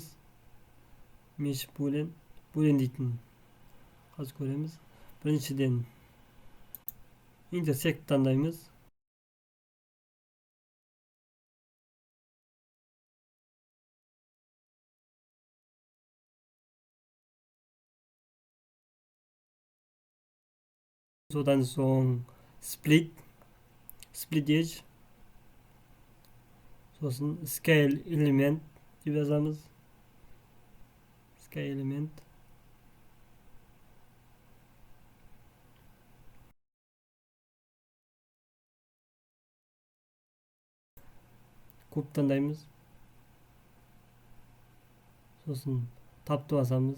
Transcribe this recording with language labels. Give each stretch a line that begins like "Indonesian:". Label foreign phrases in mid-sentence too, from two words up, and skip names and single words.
English: Mesh boolean
Kazakh: дейтін қазір көреміз. Біріншіден intersect таңдаймыз. Содан соң
English: split edge.
Kazakh: Сосын
English: scale element
Kazakh: деп жазамыз.
English: Scale element.
Kazakh: Куб таңдаймыз. Сосын тапты басамыз.